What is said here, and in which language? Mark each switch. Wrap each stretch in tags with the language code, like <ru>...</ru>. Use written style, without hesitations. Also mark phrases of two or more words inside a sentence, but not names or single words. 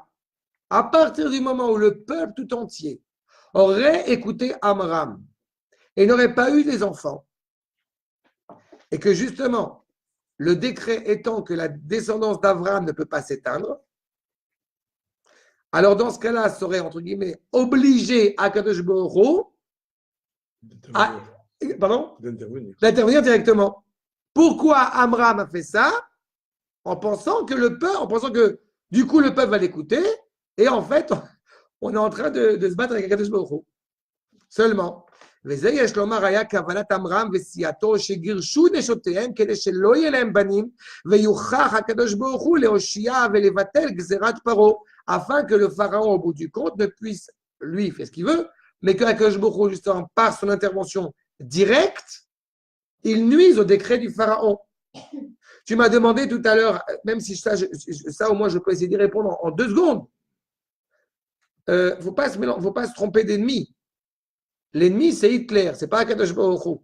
<fr>À partir du moment où le peuple tout entier aurait écouté Amram et n'aurait pas eu des enfants, et que justement, le décret étant que la descendance d'Avraham ne peut pas s'éteindre, alors dans ce cas-là, ça serait, entre guillemets, obligé à</fr> <he>קדוש ברוך הוא</he> <fr>d'intervenir directement. Pourquoi Amram a fait ça? En pensant que du coup le peuple va l'écouter, et en fait, on est en train de se battre avec</fr> <he>קדוש ברוך הוא.</he> <fr>Seulement.</fr> <he>וזה יש לומר היה כוונת עמרם וסיעתו שגירשו נשותיהם כדי שלא יהיה להם בנים ויוכח הקדוש ברוך הוא להושיע ולבטל גזירת פרעה</he> <fr>afin que le pharaon au bout du compte ne puisse lui faire ce qu'il veut mais que</fr> <he>הקדוש ברוך הוא</he> <fr>justement par son intervention directe il nuise au décret du pharaon. Tu m'as demandé tout à l'heure, même si ça au moins je peux essayer d'y répondre en 2 secondes. Faut pas se tromper d'ennemi. L'ennemi, c'est Hitler, ce n'est pas</fr> <he>הקדוש ברוך הוא.</he>